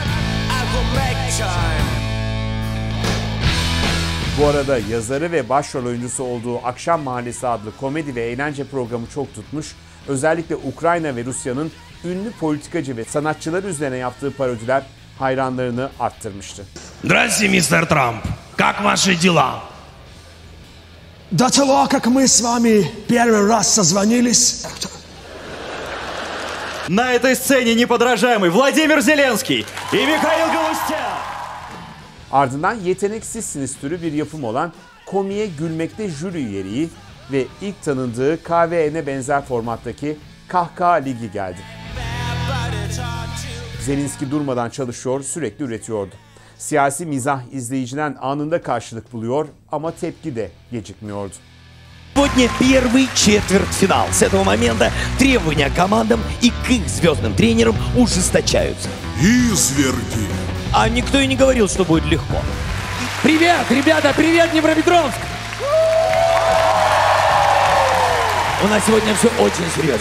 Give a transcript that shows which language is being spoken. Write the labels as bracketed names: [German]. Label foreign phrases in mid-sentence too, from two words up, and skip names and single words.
[Turkish] Bu arada yazarı ve başrol oyuncusu olduğu Akşam Mahallesi adlı komedi ve eğlence programı çok tutmuş, özellikle Ukrayna ve Rusya'nın ünlü politikacı ve sanatçılar üzerine yaptığı parodiler hayranlarını arttırmıştı. [Russian] Здравствуйте, мистер Трамп. Как ваши дела? До того, как мы с вами первый раз созвонились... На этой сцене неподражаемый Владимир Зеленский и Михаил Галустян. [Turkish] Ardından Yeteneksizsiniz türü bir yapım olan Komiye Gülmekte jüri üyeliği ve ilk tanındığı KVN'e benzer formattaki Kahkaha Ligi geldi. Zelinski durmadan çalışıyor, sürekli üretiyordu. Siyasi mizah izleyiciden anında karşılık buluyor ama tepki de gecikmiyordu. [Russian] Сегодня первый четвертьфинал. С этого момента требования к командам и к их звездным тренерам ужесточаются. Изверги! А никто и не говорил, что будет легко. Привет, ребята, привет, Днепропетровск! У нас сегодня все очень серьезно.